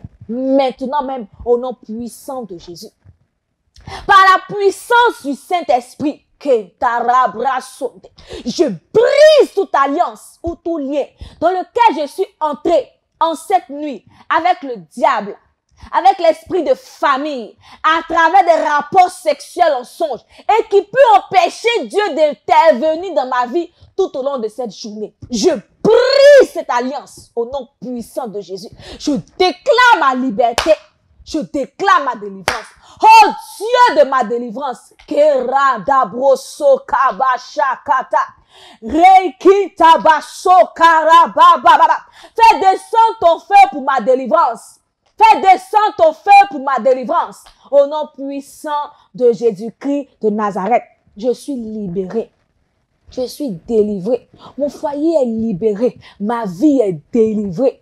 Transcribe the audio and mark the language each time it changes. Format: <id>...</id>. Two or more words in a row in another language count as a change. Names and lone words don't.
<fr>Maintenant même, au nom puissant de Jésus. Par la puissance du Saint-Esprit, je brise toute alliance ou tout lien dans lequel je suis entré en cette nuit avec le diable, avec l'esprit de famille, à travers des rapports sexuels en songe et qui peut empêcher Dieu d'intervenir dans ma vie tout au long de cette journée. Je brise cette alliance au nom puissant de Jésus. Je déclare ma liberté. Je déclare ma délivrance. Oh Dieu de ma délivrance. Kera dabroso kabashakata. Reiki tabaso karabababa. Fais descendre ton feu pour ma délivrance. Fais descendre ton feu pour ma délivrance. Au nom puissant de Jésus-Christ de Nazareth. Je suis libéré. Je suis délivré. Mon foyer est libéré. Ma vie est délivrée.</fr>